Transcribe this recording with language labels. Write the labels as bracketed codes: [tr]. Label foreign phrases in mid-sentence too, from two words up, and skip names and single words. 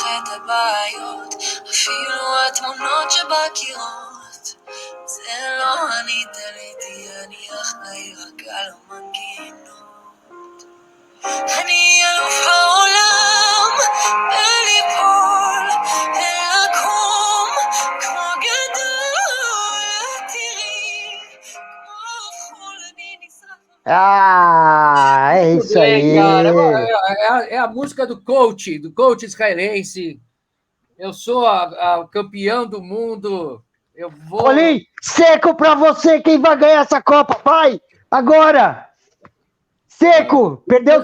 [he] את הבעיות אפילו התמונות שבקירות זה לא אני תליתי, אני אחראי רק על המנגינות אני אלוף העולם בליפול ולקום כמו גדול תראי כמו חול אני נשרף [pt] Ah, é isso aí. Cara, é a música do coach israelense. Eu sou a campeão do mundo. Eu vou. Olim, seco pra você, quem vai ganhar essa Copa? Vai! Agora! Seco! Perdeu